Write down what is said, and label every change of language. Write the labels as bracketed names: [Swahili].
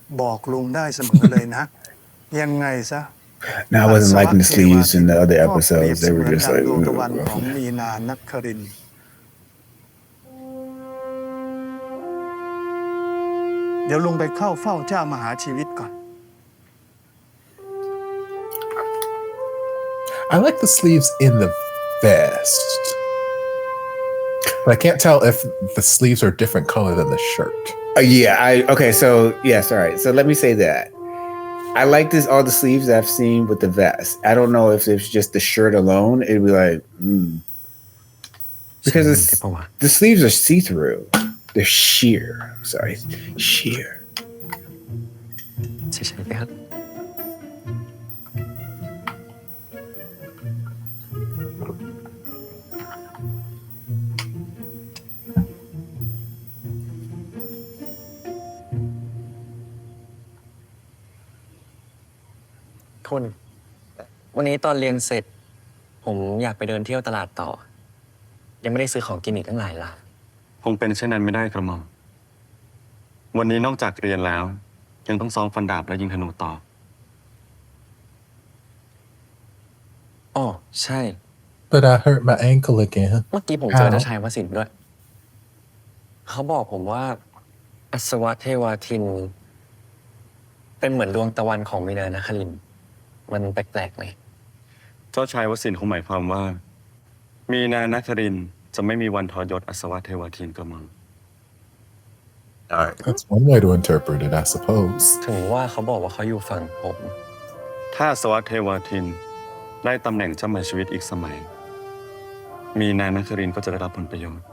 [Thai] บอกลุงได้เสมอเลยนะ ยังไงซะ [English] Now I wasn't liking the sleeves in the other episodes. They were just like, [Thai] ดวงตะวัน [English] "Ooh." [Thai] ของมีนานักครินทร์เดี๋ยวลุงไปเข้าเฝ้าเจ้ามหาชีวิตก่อน [English] I like the sleeves in the vest. But I can't tell if the sleeves are different color than the shirt. Okay, so yes, all right. So let me say that. I like all the sleeves that I've seen with the vest. I don't know if it's just the shirt alone. It'd be like, because the sleeves are see-through. They're sheer. I'm sorry, sheer. [Thai] ใช่ใช่ครับ คุณวันนี้ตอนเรียนเสร็จ ผมอยากไปเดินเที่ยวตลาดต่อ ยังไม่ได้ซื้อของกินอีกตั้งหลายร้าน คงเป็นเช่นนั้นไม่ได้กระหม่อมวันนี้นอกจากเรียนแล้ว ยังต้องซ้อมฟันดาบและยิงธนูต่อ อ๋อใช่ [English] But I hurt my ankle again. [Thai] เมื่อกี้ผมเจอเจ้าชายวสินทร์ด้วย เขาบอกผมว่า อัศวะเทวาทิน เป็นเหมือนดวงตะวันของมีนานครินทร์มันแปลกๆไหม เจ้าชายวสินทร์คงหมายความว่า มีนานครินทร์จะไม่มีวันทรยศอัศวะเทวทินกระหม่อม [English] Alright. That's one way to interpret it, I suppose. [Thai] ถึงว่าเขาบอกว่าเขาอยู่ฝั่งผม ถ้าอัศวะเทวทินได้ตำแหน่งเจ้ามหาชีวิตอีกสมัย มีนานครินทร์ก็จะได้รับผลประโยชน์